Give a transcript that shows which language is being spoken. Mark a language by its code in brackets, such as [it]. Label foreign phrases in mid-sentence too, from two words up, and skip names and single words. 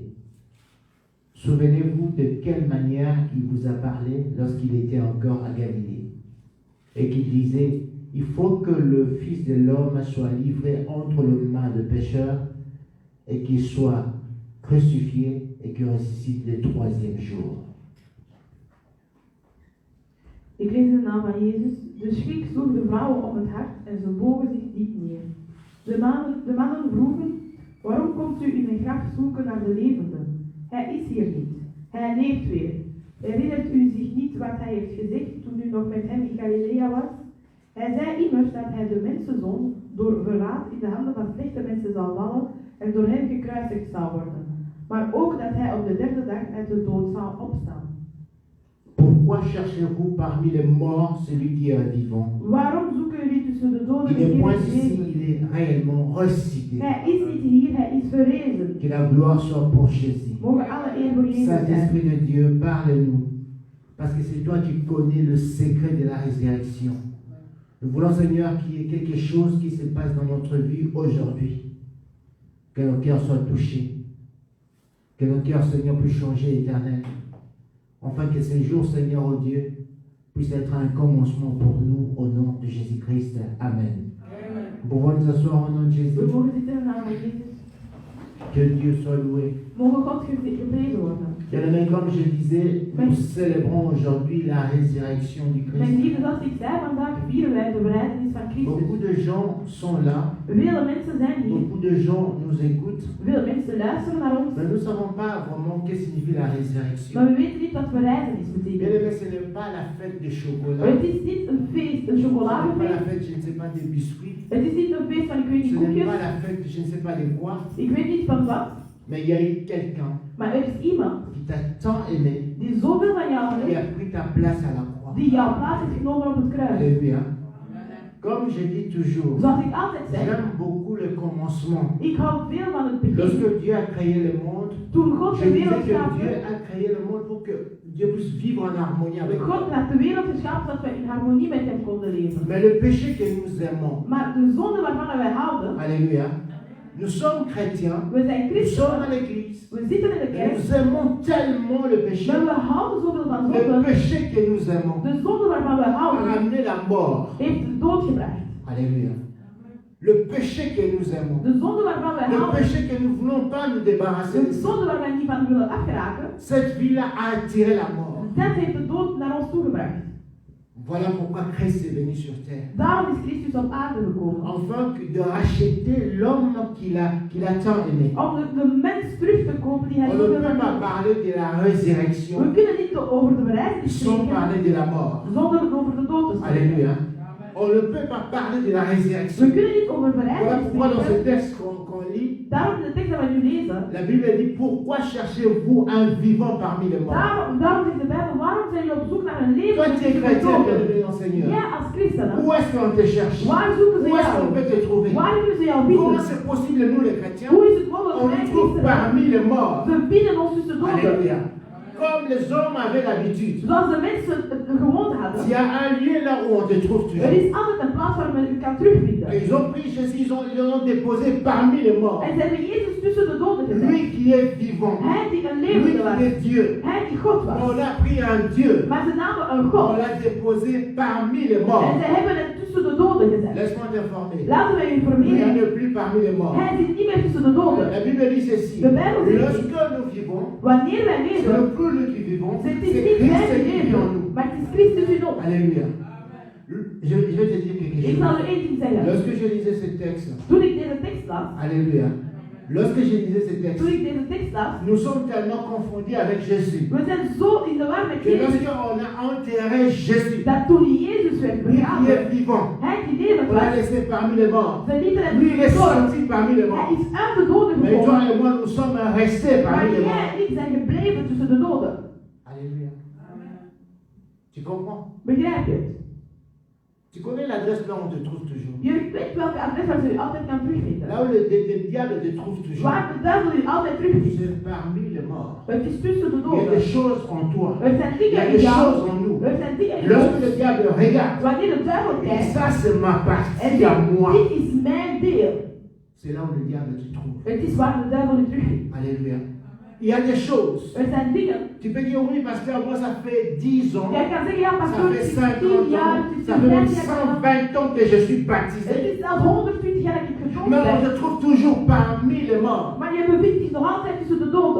[fr] Souvenez-vous de quelle manière il vous a parlé lorsqu'il était encore à Galilée, et qu'il disait, il faut que le Fils de l'homme soit livré entre les mains de pécheurs, et qu'il soit crucifié et qu'il ressuscite le troisième jour. [nl] Ik lees de naam van Jezus. De schrik sloeg de vrouwen om het hart en ze bogen zich diep neer. De mannen vroegen, waarom komt u in een graf zoeken naar de levenden? Hij is hier niet. Hij leeft weer. Herinnert u zich niet wat hij heeft gezegd toen u nog met hem in Galilea was? Hij zei immers dat hij de mensenzoon door verraad in de handen van slechte mensen zal vallen en door hen gekruisigd zal worden. Maar ook dat hij op de derde dag uit de dood zal opstaan. [fr] Pourquoi cherchez-vous parmi les morts celui qui est vivant? [nl] Waarom zoeken jullie tussen de doden [fr] Il n'est point [nl] de [fr] ici, [nl] leven? [fr] il est réellement ressuscité. [nl] Hij is niet hier, hij is verrezen. [fr] Que la gloire soit pour Jésus. [nl] Mogen alle eer voor Jezus zijn. [fr] Saint-Esprit de Dieu, parle-nous. Parce que c'est toi qui connais le secret de la résurrection. Nous voulons, Seigneur, qu'il y ait quelque chose qui se passe dans notre vie aujourd'hui. Que nos cœurs soient touchés. Que nos cœurs, Seigneur, puissent changer éternel. Afin que ce jour, Seigneur, oh Dieu, puisse être un commencement pour nous au nom de Jésus-Christ. Amen. Nous pouvons nous asseoir au nom de Jésus. [nl] We mogen zitten in de naam van Jezus. [fr] Que Dieu soit loué. [nl] Mogen God geprezen worden. [fr] Bien-aimés, comme je disais, nous célébrons aujourd'hui la résurrection du [nl] Mijn [fr] Christ. [nl] liefde, zoals ik zei, vandaag vieren wij de verrijzenis van [fr] Beaucoup [nl] Christus. [fr] de gens sont là, [nl] Vele mensen zijn hier. [fr] beaucoup de gens nous écoutent, [nl] Veel mensen luisteren naar ons. [fr] mais nous ne savons pas vraiment ce que signifie la résurrection. [nl] Maar we weten niet wat verrijzenis betekent. [fr] Bien-aimés, ce n'est pas la fête de chocolat, [nl] Het is niet een feest, een [fr] ce n'est pas la [nl] chocoladefeest. [fr] fête, je ne sais pas, des biscuits, [nl] Het is niet een feest van ik weet [fr] ce [nl] niet [fr] n'est [nl] koekjes. [fr] pas la fête, je ne sais pas de quoi, [nl] Ik weet niet van wat. [fr] mais il y a eu quelqu'un [nl] Maar er is iemand [fr] qui t'a tant aimé, [nl] die zoveel van jou [fr] qui [nl] heeft. [fr] a pris ta place à la croix. [nl] Die jouw plaats heeft genomen op het kruis. [fr] Alléluia. Comme je dis toujours, [nl] Zoals ik altijd zeg. [fr] j'aime beaucoup le commencement. [nl] Ik hou veel van het begin. [fr] Lorsque Dieu a créé le monde, [nl] Toen God [fr] je [nl] de [fr] disais [nl] wereld [fr] que Dieu [nl] schaapte. [fr] a créé le monde pour que Dieu puisse vivre en harmonie avec [nl] God [fr] nous. [nl] heeft de wereld geschapen zodat we in harmonie met hem konden leven. [fr] Mais le péché que nous aimons, [nl] Maar de zonde waarvan wij houden, [fr] alléluia, nous sommes chrétiens, [nl] we zijn [fr] nous sommes [nl] christenen, [fr] à l'église, [nl] we zitten in de [fr] et [nl] kerk, [fr] nous aimons tellement le péché. [nl] maar we houden zoveel van [fr] Le [nl] zonde. [fr] péché que nous aimons [nl] De zonde waarvan we [fr] a [nl] houden, [fr] ramené la mort. [nl] heeft de dood gebracht. [fr] Alléluia. Le péché que nous aimons, [nl] De zonde waarvan we [fr] le [nl] houden, [fr] péché que nous ne voulons pas nous débarrasser, [nl] de zonde waar wij niet van willen afgeraken, [fr] cette vie-là a attiré la mort. [nl] dat heeft de dood naar ons toegebracht. [fr] Voilà pourquoi Christ est venu sur terre. [nl] Daarom is Christus op aarde gekomen. [fr] Afin de racheter l'homme qu'il a tant aimé. [nl] Om de mens terug te kopen die hij [fr] On ne [nl] zoveel [fr] peut [nl] van [fr] pas [nl] hield. [fr] parler de la résurrection [nl] We kunnen niet over de verrijzenis [fr] sans [nl] spreken [fr] parler de la mort. [nl] zonder over de dood te spreken. [fr] Alléluia. On ne peut pas parler de la [nl] We [fr] résurrection. [nl] kunnen niet over [fr] Voilà [nl] verrijzenis [fr] pourquoi dans ce [nl] spreken. [fr] texte qu'on lit, [nl] Daarom in de tekst dat we nu lezen. [fr] la Bible dit pourquoi cherchez-vous un vivant parmi les morts? [nl] Daarom zegt de Bijbel, waarom zijn jullie op zoek naar een leven? [fr] Toi tu es chrétien, bien-aimé dans le Seigneur. [nl] Ja, als christenen. [fr] Où est-ce qu'on te cherche? [nl] Waar zoeken ze [fr] Où est-ce qu'on [nl] jou? [fr] peut te trouver? [nl] Waar kunnen ze jou [fr] Comment [nl] vinden? [fr] c'est possible, nous les chrétiens, [nl] Hoe is het mogelijk [fr] on [nl] wij [fr] nous trouve [nl] christenen? [fr] parmi les morts? [nl] We vinden ons tussen doden. [fr] Alléluia. Comme les hommes avaient l'habitude. [nl] Zoals de mensen het gewoond hadden. [fr] Il y a un lieu là où on te trouve [nl] Er [fr] toujours. [nl] is altijd een plaats waar men u kan terugvinden. [fr] Et ils ont pris Jésus, ils l'ont déposé parmi les morts. [nl] En ze hebben Jezus tussen de doden gezet. [fr] Lui qui est vivant, [nl] Hij die een [fr] lui [nl] levende [fr] qui [nl] was. [fr] est Dieu. [nl] Hij die God was. [fr] On a pris un Dieu, [nl] Maar ze namen een [fr] on [nl] God. [fr] l'a déposé parmi les [nl] En [fr] morts. [nl] ze hebben het tussen de doden gezet. [fr] Laisse-moi t'informer. [nl] Laten we [fr] Lui [nl] informeren. [fr] n'est plus parmi les morts. [nl] Hij zit niet meer tussen de doden. [fr] La Bible dit ceci. [nl] De Bijbel zegt [fr] Lorsque nous vivons, [nl] Wanneer wij [fr] ce [nl] leven, [fr] n'est plus nous qui vivons, [nl] het [fr] c'est [nl] is niet [fr] Christ [nl] wij die [fr] qui vit en [nl] leven, [fr] nous. [nl] maar het is Christus in ons. [fr] Alléluia. Je vais te dire quelque [nl] Ik zal [fr] chose. [nl] u één ding zeggen. [fr] Lorsque je lisais ce texte, [nl] Toen ik deze tekst las, [fr] Alléluia. Lorsque je lisais ce texte, [nl] toen ik deze tekst las, [fr] nous sommes tellement confondus avec Jésus. [nl] we zijn zo in de war met [fr] Que [nl] Jezus, [fr] lorsqu'on a enterré Jésus, [nl] dat toen Jezus werd [fr] lui qui [nl] begraven, [fr] est vivant, [nl] hij die levend [fr] on l'a [nl] was, [fr] laissé parmi les morts. [nl] ze lieten hem [fr] Lui, il est [nl] dood. [fr] sorti parmi les [nl] Hij [fr] morts. [nl] is uit de doden [fr] Mais toi [nl] gekomen. [fr] et moi, nous sommes restés [nl] Maar [fr] parmi les [nl] jij [fr] morts. [nl] en ik zijn gebleven tussen de doden. [fr] Alléluia. Tu comprends? [nl] Begrijp je het? [fr] Tu connais l'adresse là où on te trouve toujours. [nl] Je weet welke adres waar ze u altijd kan terugvinden. [fr] Là où le diable te trouve toujours. [nl] Waar de duivel u altijd terugvindt. [fr] C'est parmi les morts. [nl] Het is tussen de [fr] Il y a [nl] doden. [fr] des choses en toi. [nl] Er zijn [fr] Il y a [nl] dingen in [fr] des [nl] jou. [fr] choses en nous. [nl] Er zijn dingen in [fr] Lorsque [nl] ons. [fr] le diable regarde, [nl] Wanneer de duivel [fr] et [nl] kijkt, [fr] ça c'est ma [nl] en [fr] partie à moi. [nl] dit is mijn deel. [fr] C'est là où le diable te trouve. [nl] Het is waar de duivel u terugvindt. [fr] Alléluia. Il y a des choses. [nl] Er zijn dingen. [fr] Tu peux dire oui, pasteur, moi ça fait 10 ans, [nl] Jij kan zeggen, ja, [fr] ça [nl] pastoor, [fr] fait [nl] het is [fr] 50 [nl] 10 jaar, [fr] ans, [nl] het is [fr] ça fait même [nl] 5 jaar. [fr] 120 ans que je suis [nl] Het [fr] baptisé. [nl] is zelfs 120 jaar dat ik gedoopt [fr] Mais on [nl] ben. [fr] te trouve toujours parmi les morts. [nl] Maar je bevindt zich nog altijd tussen de doden.